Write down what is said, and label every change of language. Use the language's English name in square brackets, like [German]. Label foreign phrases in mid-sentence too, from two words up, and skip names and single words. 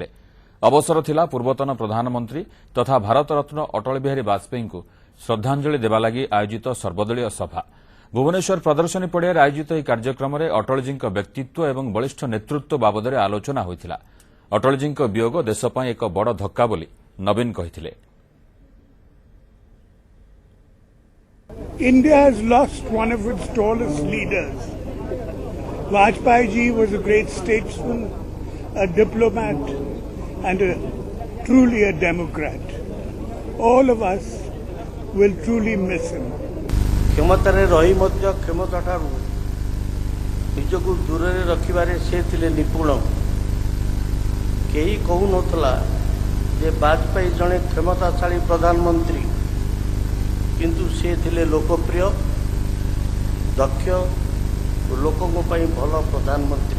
[Odia] ଅବସର ଥିଲା ପୂର୍ବତନ ପ୍ରଧାନମନ୍ତ୍ରୀ ତଥା ଭାରତରତ୍ନ ଅଟଳ ବିହାରୀ ବାଜପେୟୀଙ୍କୁ ଶ୍ରଦ୍ଧାଞ୍ଜଳି ଦେବା ଲାଗି ଆୟୋଜିତ ସର୍ବଦଳୀୟ ସଭା। ଭୁବନେଶ୍ୱର ପ୍ରଦର୍ଶନୀ ପଡ଼ିଆରେ ଆୟୋଜିତ ଏହି କାର୍ଯ୍ୟକ୍ରମରେ ଅଟଳଜୀଙ୍କ ବ୍ୟକ୍ତିତ୍ୱ ଏବଂ ବଳିଷ୍ଠ ନେତୃତ୍ୱ ବାବଦରେ ଆଲୋଚନା ହୋଇଥିଲା। ଅଟଳଜୀଙ୍କ ବିୟୋଗ ଦେଶ ପାଇଁ ଏକ ବଡ଼ ଧକ୍କା ବୋଲି ନବୀନ କହିଥିଲେ। [English] India has lost one of its tallest leaders. Vajpayee ji was a great statesman, a diplomat, and truly a democrat. All of us will truly miss him. [Odia] କ୍ଷମତାରେ ରହି ମଧ୍ୟ କ୍ଷମତାଠାରୁ ନିଜକୁ ଦୂରରେ ରଖିବାରେ ସେ ଥିଲେ ନିପୁଣ। କେହି କହୁନଥିଲା ଯେ ବାଜପେୟୀ ଜଣେ କ୍ଷମତାଶାଳୀ ପ୍ରଧାନମନ୍ତ୍ରୀ, କିନ୍ତୁ ସେ ଥିଲେ ଲୋକପ୍ରିୟ, ଦକ୍ଷ ଓ ଲୋକଙ୍କ ପାଇଁ ଭଲ ପ୍ରଧାନମନ୍ତ୍ରୀ।